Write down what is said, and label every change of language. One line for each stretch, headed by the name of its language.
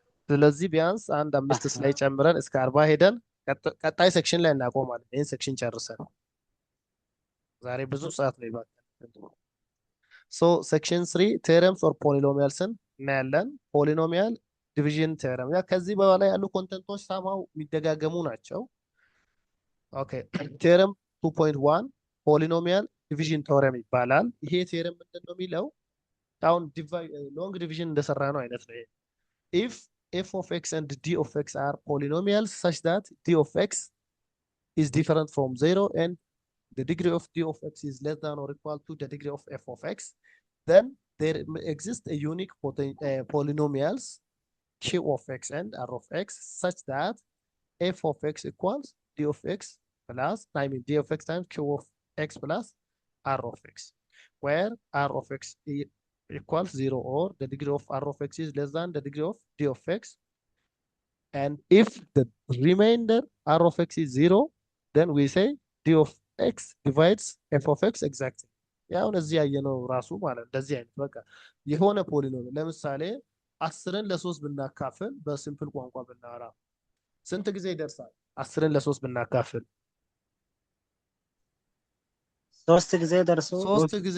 Amharic: ስለዚህ ቢያንስ አንድ 5 ስላይ ጨምረን እስከ 40 ሄደን ቀጣይ ሴክሽን ላይ እናቆማለን። ይሄን ሴክሽን ጨርሰን ዛሬ ብዙ ሰዓት ነው ይባላል። ሶ ሴክሽን 3 ቴረምስ ኦር ፖሊኖሚያልስን እናያለን። ፖሊኖሚያል ዲቪዥን ቴረም ያ ከዚህ በኋላ ያሉ ኮንተንቶች ሳማው የሚደጋገሙ ናቸው። ኦኬ ቴረም 2.1 ፖሊኖሚያል ዲቪዥን ቴረም ይባላል። ይሄ ቴረም ምንድነው የሚለው? አሁን ሎንግ ዲቪዥን እንደሰራ ነው አይነት ነው።
English: if f of x and d of x are polynomials such that d of x is different from 0 and the degree of d of x is less than or equal to the degree of f of x, then there exists a unique polynomials q of x and r of x such that f of x equals d of x plus I mean d of x times q of x plus r of x, where r of x equals 0 or the degree of r of x is less than the degree of d of x. And if the remainder r of x is 0, then we say d of x divides f of x exactly.
Amharic: ያው እዚህ ያየነው ራሱ ማለት እንደዚህ አይነት በቃ የሆነ ፖሊኖሚያል ለምሳሌ 10ን ለ3 ብናካፍል በሲምፕል ቋንቋ ብናወራ ስንት ጊዜ ይደርሳል? 10ን ለ3 ብናካፍል ሶስት ጊዜ ደርሶ ሶስት ጊዜ